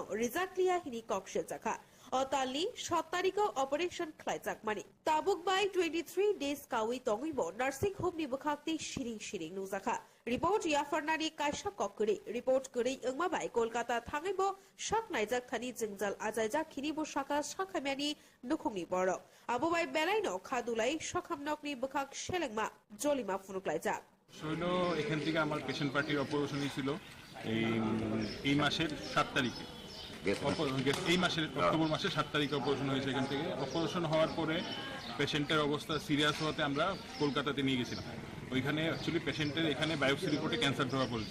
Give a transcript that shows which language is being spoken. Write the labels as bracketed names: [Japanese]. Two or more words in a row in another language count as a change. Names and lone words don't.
[Bodo] रिजाकलिया हिनि ककसे जाखा अतालनि 7 तारिखो ऑपरेशन खलायजाकमानि ताबुक बाय 23 डेज कावि तंगैबो [English] nursing home [Bodo] नि बखाते शिरिं शिरिं नुजाखा रिपोर्ट याफरनानि कायसा ककरे रिपोर्ट गरै ओंमाबाय कलकाता थाङैबो साक नायजाक थानि जोंजाल आजायजा खिनिबो साका साखामियानि नुखुंनि बरक आबोबाय बेलाइनो खादुलाई सखामनकनि बखाक सेलेंमा जलिमा फुनुकलायजाक [Bangla] শৈল এখান থেকে আমার [English] patient party [Bangla] অপারেশনই ছিল এই মাসের 7 তারিখে এই মাসের অক্টোবর মাসের 7 তারিখে অপারেশন হয়েছে। এখান থেকে অপারেশন হওয়ার পরে পেশেন্টের অবস্থা সিরিয়াস হওয়াতে আমরা কলকাতাতে নিয়ে গেছিলাম। ওইখানে অ্যাকচুয়ালি পেশেন্টের এখানে বায়োপসি রিপোর্টে ক্যান্সার ধরা পড়েছে।